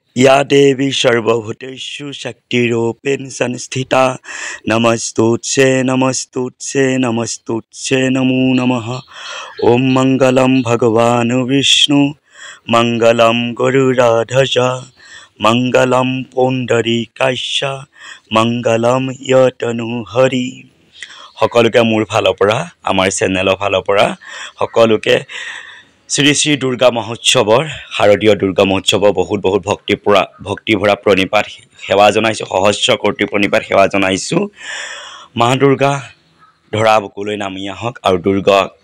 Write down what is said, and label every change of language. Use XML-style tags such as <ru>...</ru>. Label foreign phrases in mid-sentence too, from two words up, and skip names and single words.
<sa>या देवी सर्वभूतेषु शक्तिरूपेण संस्थिता नमस्तुच्छे नमो नमः ओम मंगलम भगवान विष्णु मंगलम गरुड़ाध्वज मंगलम पुंडरीकाक्ष मंगलम यतनु हरि</sa> <as>সকলোকে মোৰ ফালৰ পৰা আমাৰ চেনেলৰ ফালৰ পৰা সকলোকে শ্ৰী শ্ৰী দুৰ্গা মহোৎসৱৰ শাৰদীয় দুৰ্গা মহোৎসৱৰ বহুত ভক্তিভৰা প্ৰণিপাত সেৱা জনাইছো সহস্ৰ কোটি প্ৰণিপাত সেৱা জনাইছো মা দুৰ্গা ধৰা বুকুলৈ নামি আহক আৰু দুৰ্গা</as>